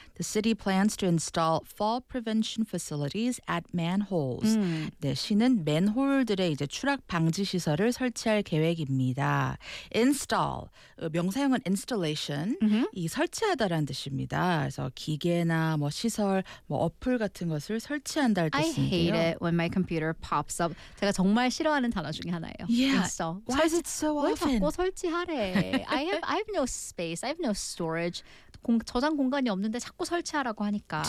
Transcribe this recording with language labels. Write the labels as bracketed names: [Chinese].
[English] The city plans to install fall prevention facilities at manholes. [Korean] 네, 시는 맨홀들의 이제 추락 방지 시설을 설치할 계획입니다. [English] Install. [Korean] 명사형은 [English] installation. [Korean] 이 설치하다라는 뜻입니다. 그래서 기계나 뭐 시설, 뭐 어플 같은 것을 설치한다는 뜻입니다. [English] I hate it when my computer pops up. [Korean] 제가 정말 싫어하는 단어 중에 하나예요. [English] Yeah. Why is it so often? [Korean] 왜 자꾸 설치하래? [English] I have no space. I have no storage. [Korean] 저장 공간이 없는데 자꾸 설치하라고 하니까.